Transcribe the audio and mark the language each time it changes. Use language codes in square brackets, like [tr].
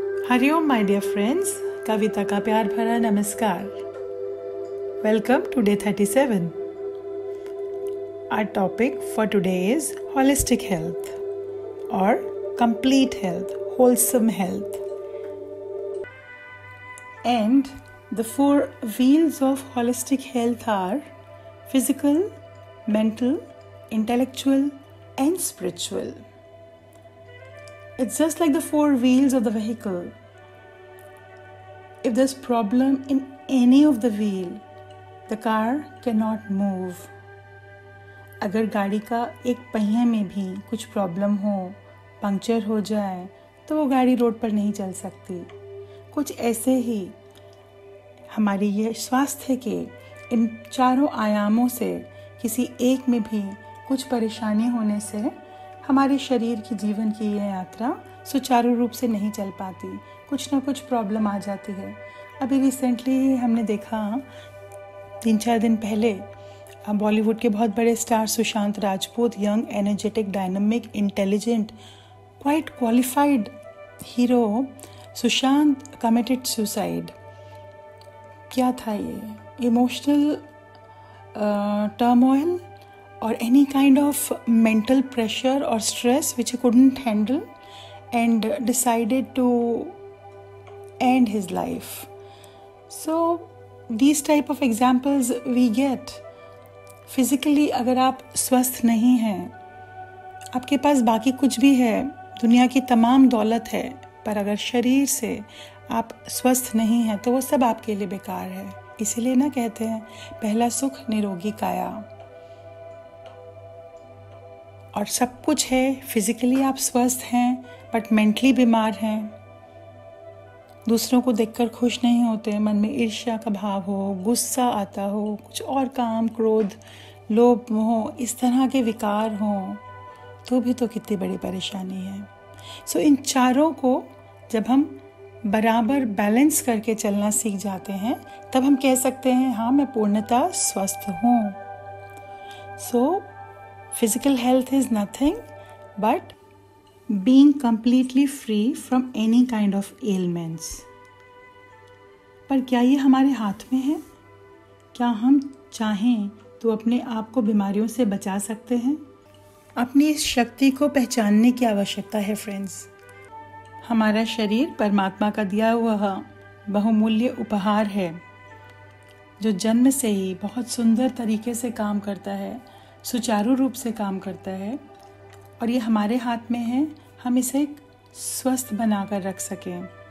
[hi] Hariom [en] my dear friends, [hi] कविता का प्यार भरा नमस्कार। [en] Welcome to day 37। Our topic for today is holistic health or complete health, wholesome health. And the four wheels of holistic health are physical, mental, intellectual, and spiritual. It's just like the four wheels of the vehicle. If there's problem in any of the wheel, the car cannot move. [hi] अगर गाड़ी का एक पहिए में भी कुछ problem हो, puncture हो जाए, तो वो गाड़ी रोड पर नहीं चल सकती। कुछ ऐसे ही हमारी ये स्वास्थ्य के इन चारों आयामों से किसी एक में भी कुछ परेशानी होने से हमारे शरीर की जीवन की ये यात्रा सुचारू रूप से नहीं चल पाती, कुछ ना कुछ प्रॉब्लम आ जाती है। अभी रिसेंटली हमने देखा 3-4 दिन पहले बॉलीवुड के बहुत बड़े star Sushant Rajput, young, energetic, dynamic, intelligent, [en] quite qualified [hi] hero Sushant [en] Committed suicide. [hi] क्या था ये? [en] Emotional turmoil or any kind of mental pressure or stress which he couldn't handle and decided to end his life. So these type of examples we get. [hi] Physically अगर आप स्वस्थ नहीं हैं, आपके पास बाकी कुछ भी है, दुनिया की तमाम दौलत है, पर अगर शरीर से आप स्वस्थ नहीं हैं तो वो सब आपके लिए बेकार है। इसीलिए ना कहते हैं पहला सुख निरोगी काया। और सब कुछ है, फिजिकली आप स्वस्थ हैं बट मेंटली बीमार हैं, दूसरों को देखकर खुश नहीं होते, मन में ईर्ष्या का भाव हो, गुस्सा आता हो, कुछ और काम, क्रोध, लोभ, मोह, इस तरह के विकार हों, तो भी तो कितनी बड़ी परेशानी है। सो इन चारों को जब हम बराबर बैलेंस करके चलना सीख जाते हैं, तब हम कह सकते हैं हाँ, मैं पूर्णतः स्वस्थ हूँ। [en] So physical health is nothing but being completely free from any kind of ailments. [hi] पर क्या ये हमारे हाथ में है? क्या हम चाहें तो अपने आप को बीमारियों से बचा सकते हैं? अपनी इस शक्ति को पहचानने की आवश्यकता है फ्रेंड्स। हमारा शरीर परमात्मा का दिया हुआ बहुमूल्य उपहार है, जो जन्म से ही बहुत सुंदर तरीके से काम करता है, सुचारू रूप से काम करता है, और ये हमारे हाथ में है हम इसे स्वस्थ बनाकर रख सकें।